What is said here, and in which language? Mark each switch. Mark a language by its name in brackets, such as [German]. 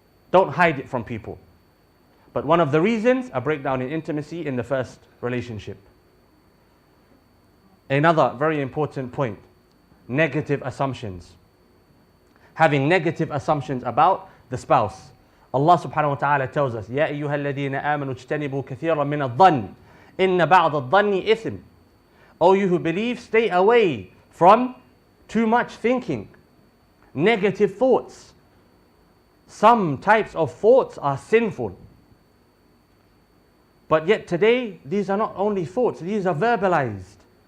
[English] Don't hide it from people. But one of the reasons, a breakdown in intimacy in the first relationship. Another very important point, negative assumptions. Having negative assumptions about the spouse. Allah subhanahu wa ta'ala tells us, [Arabic] يَا أَيُّهَا الَّذِينَ آمَنُوا اجْتَنِبُوا كَثِيرًا مِنَ الظَّنِّ إِنَّ بَعْضَ الظَّنِّ إِثْمٍ. [English] O you who believe, stay away from too much thinking, negative thoughts. Some types of thoughts are sinful. But yet today, these are not only thoughts, these are verbalized.